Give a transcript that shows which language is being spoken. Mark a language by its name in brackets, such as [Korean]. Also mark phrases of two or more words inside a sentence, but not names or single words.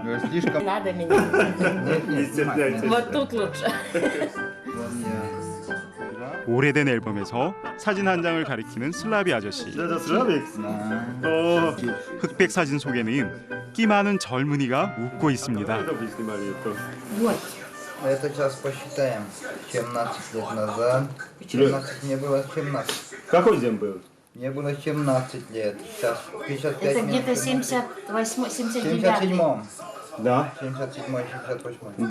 [Russian] Слишком... Надо меня. Не стесняйтесь. Вот тут лучше. [Korean] 오래된 앨범에서 사진 한 장을 가리키는 슬라비 아저씨. [Russian] Это славик? [Korean] 흑백 사진 속에는 끼 많은 젊은이가 웃고 있습니다. [Russian] Это вы снимали это? Вот. Это сейчас посчитаем. 17 лет назад. 17 не было 17. Какой день был? Не было 17 лет. Сейчас 55 Это где-то минут. 78, 79. 77-м. Да. 77-й, 68-й.